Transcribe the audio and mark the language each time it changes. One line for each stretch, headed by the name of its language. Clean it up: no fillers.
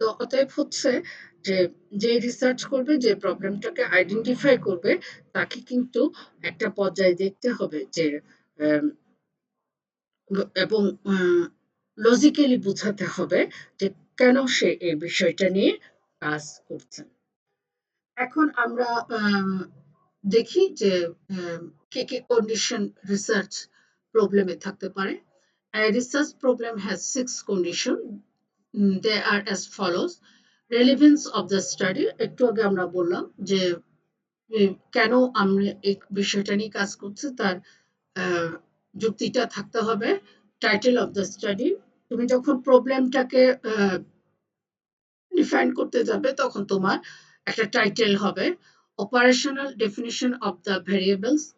Bangla: তো অতএব হচ্ছে যে, যে রিসার্চ করবে, যে প্রবলেমটাকে আইডেন্টিফাই করবে, তাকে কিন্তু একটা পর্যায়ে দেখতে হবে যে, এবং লজিক্যালি বোঝাতে হবে যে কেন সে এই বিষয়টা নিয়ে কাজ করছে। এখন আমরা দেখি যে কি কি কন্ডিশন রিসার্চ প্রবলেমে থাকতে পারে।
English: A research problem has 6 condition. They are as follows: relevance of the study,
Bangla: একটু আগে আমরা বললাম যে কেন আমরা এই বিষয়টা নিয়ে কাজ করছি তার যুক্তিটা থাকতে হবে।
English: title of the study,
Bangla: তুমি যখন প্রবলেমটাকে ডিফাইন করতে যাবে তখন তোমার একটা টাইটেল হবে
English: Operational definition of the variables.